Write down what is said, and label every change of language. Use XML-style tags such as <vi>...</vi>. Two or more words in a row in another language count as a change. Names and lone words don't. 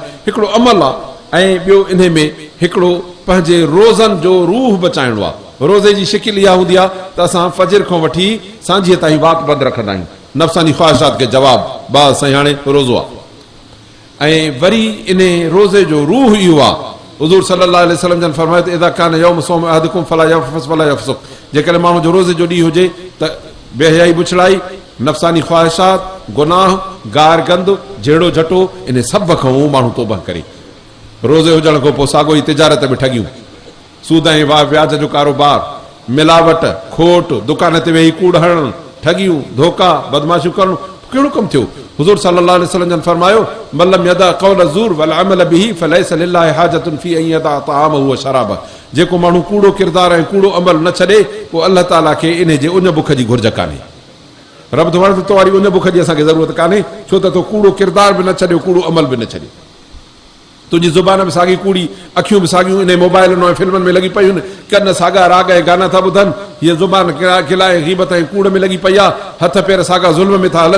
<sd>हिकिड़ो अमल आहे, ऐं ॿियो इन में हिकिड़ो पंहिंजे रोज़नि जो रूह बचाइणो आहे। रोज़े जी शिकिल इहा हूंदी आहे त असां फजर खां वठी सांझीअ ताईं वात बंदि रखंदा आहियूं, नफ़्सानी ख़्वाहिशात खे जवाबु, बस साईं हाणे रोज़ो आहे। ऐं वरी इन रोज़े जो रूह इहो आहे, हुज़ूर</sd> <ar>صلى الله عليه وسلم</ar> <sd>जन फरमायो त</sd> <ar>إذا كان يوم صوم أحدكم فلا يرفث ولا يفسق,</ar> <sd>जेकॾहिं माण्हू जो रोज़े जो ॾींहुं हुजे त बेहयाई बुछड़ाई, नफ़्सानी ख़्वाहिशात, गुनाह, गार गंद, जहिड़ो झटो, इन सभ खां माण्हू तौबा करे। रोज़े हुजण खां पोइ साॻो ई तिजारत में ठगियूं, सूद ऐं व्याज जो कारोबार, मिलावट, खोट, दुकान ते वेही कूड़ हणणु, ठगियूं, धोखा, बदमाशियूं करणु, कहिड़ो कमु थियो? हुज़ूर</sd> <ar>صلى الله عليه وسلم</ar> <sd>जन फरमायो,</sd> <ar>من لم يدع قول زور والعمل به فليس لله حاجة في أن يدع طعامه وشرابه.</ar> <sd>जेको माण्हू कूड़ो किरदार ऐं कूड़ो अमल न छॾे, पोइ अल्लाह ताला खे इन जे उन बुख जी घुर्ज कान्हे। रब तो वणे तो वारी उन बुख जी असांखे ज़रूरत कान्हे, छो त तो कूड़ो किरदार बि न छॾियो, कूड़ो अमल बि न छॾियो। तुंहिंजी ज़ुबान बि साॻी कूड़ी, अखियूं बि साॻियूं इन मोबाइलनि ऐं फिल्मनि में लॻी पयूं आहिनि, कन साॻा राग ऐं गाना था ॿुधनि, हीअ ज़ुबान खिलाए ग़ीबत ऐं कूड़ में लॻी पई आहे, हथ पेर साॻा ज़ुल्म में था हलनि।</sd>